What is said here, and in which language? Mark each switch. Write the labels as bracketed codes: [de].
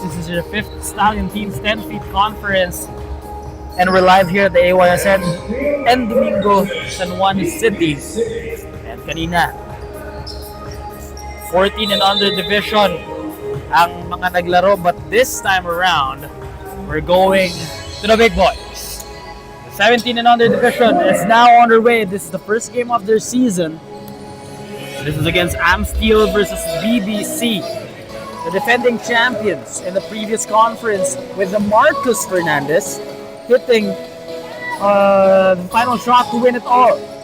[en] This is your 5th Stallion Team's 10 feet conference. And we're live here at the AYSN and Domingo, San Juan City. [tl] And kanina, [en] 14 and under division [tl] ang mga naglaro. [en] But this time around, we're going to the big boys. The 17 and under division is now underway. This is the first game of their season. This is against Amsteel versus BBC. The defending champions in the previous conference with the Marcus Fernandez hitting the final shot to win it all.